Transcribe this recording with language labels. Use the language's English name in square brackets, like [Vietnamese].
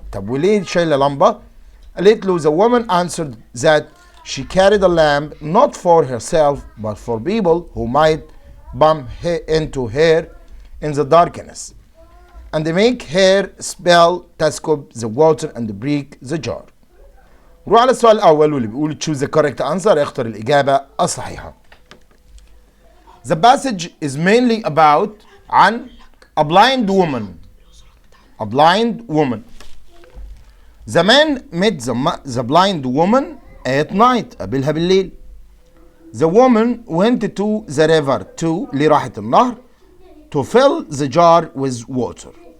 [Arabic] طب وليه شايلة لمبة؟ قالت له [English] the woman answered that she carried a lamp not for herself but for people who might bump into her in the darkness and make her spell تسكب the water and break the jar. [Arabic] نروح على السؤال الأول واللي بيقول [English] choose the correct answer. [Arabic] اختر الإجابة الصحيحة. [English] The passage is mainly about عن a blind woman. A blind woman. The man met the blind woman at night. [Arabic] قابلها بالليل. [English] The woman went to the river [Arabic] اللي راحت النهر [English] to fill the jar with water.